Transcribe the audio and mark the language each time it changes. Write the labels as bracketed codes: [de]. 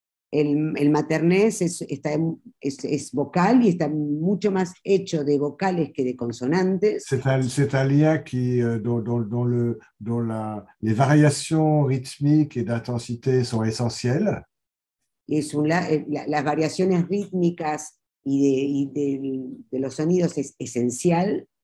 [es] El maternés es vocal y está mucho más hecho de vocales que de consonantes. [fr] C'est un lien dont les variations rythmiques et d'intensité sont essentielles. [es] Es las variaciones rítmicas y de los sonidos es esencial.